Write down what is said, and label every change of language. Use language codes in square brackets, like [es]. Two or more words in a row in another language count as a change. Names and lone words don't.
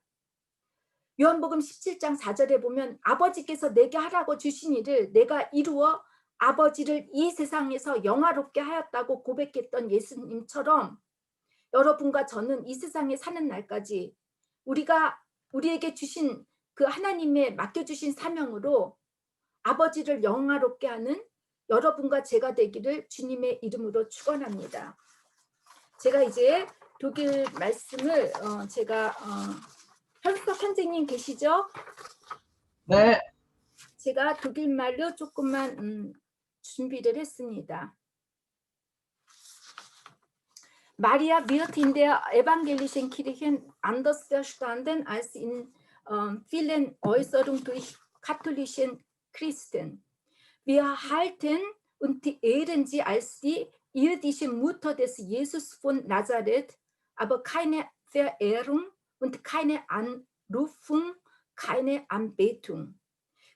[ko] 요한복음 17장 4절에 보면 아버지께서 내게 하라고 주신 일을 내가 이루어 아버지를 이 세상에서 영화롭게 하였다고 고백했던 예수님처럼 여러분과 저는 이 세상에 사는 날까지 우리에게 주신 그 하나님의 맡겨주신 사명으로 아버지를 영화롭게 하는 여러분과 제가 되기를 주님의 이름으로 축원합니다. 제가 이제 독일 말씀을 혈석 선생님 계시죠? 네. 제가 독일 말로 조금만 준비를 했습니다. [de] Maria wird in der evangelischen Kirche anders verstanden als in vielen Äußerungen durch katholischen Christen. Wir halten und ehren sie als die irdische Mutter des Jesus von Nazareth, aber keine Verehrung und keine Anrufung, keine Anbetung.